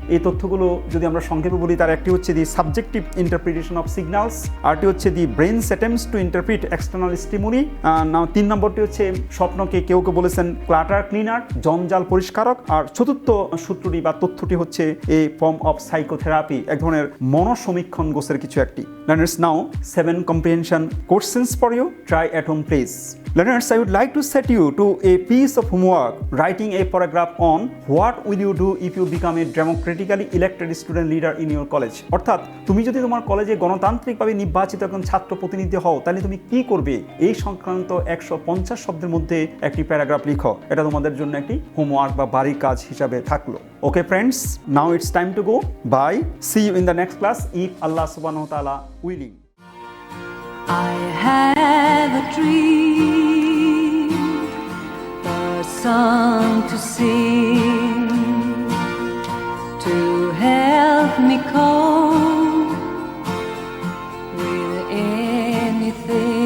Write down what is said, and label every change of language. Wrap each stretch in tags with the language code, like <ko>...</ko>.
<bn>এই তথ্যগুলো যদি আমরা সংক্ষেপে বলি, তার একটি হচ্ছে</bn> <en>the subjective interpretation of signals,</en> <bn>RT হচ্ছে</bn> <en>the brain's attempts to interpret external stimuli,</en> <bn>3 নম্বরটি হচ্ছে স্বপ্নকে কেউ বলেছেন ক্লাটার ক্লিনার, জঞ্জাল পরিষ্কারক, আর চতুর্থ সূত্রটি বা তথ্যটি হচ্ছে</bn> <en>a form of psychotherapy,</en> <bn>এক ধরনের মনসমীক্ষণ গোছের কিছু একটি।</bn> <en>Learners, now 7 comprehension questions for you. Try at home, please. Learners, I would like to set you to a piece of homework, writing a paragraph on what will you do if you become a democratically elected student leader in your college.</en> <bn>অর্থাৎ তুমি যদি তোমার কলেজে গণতান্ত্রিকভাবে নির্বাচিত একজন ছাত্র প্রতিনিধি হও তাহলে তুমি কি করবে এই সংক্রান্ত 150 শব্দের মধ্যে একটি প্যারাগ্রাফ লিখো। এটা তোমাদের জন্য একটি হোমওয়ার্ক বা বাড়ির কাজ হিসাবে থাকলো।</bn> <en>Okay friends, now it's time to go. Bye. See you in the next class if Allah subhanahu wa ta'ala willing. I have a dream, a song to sing, to help me cope with anything.</en>